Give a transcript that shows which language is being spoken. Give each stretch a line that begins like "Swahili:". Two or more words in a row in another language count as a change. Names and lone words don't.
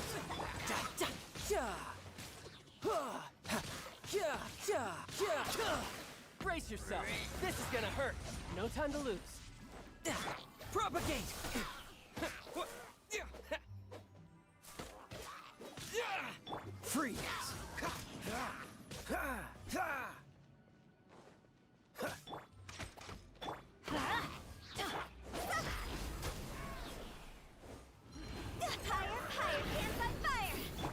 English: Da, da, ja. Ha, ha, ja, ja, ja. Brace yourself. This is gonna hurt. No time to lose. Propagate! Freeze! Fire, hands on fire!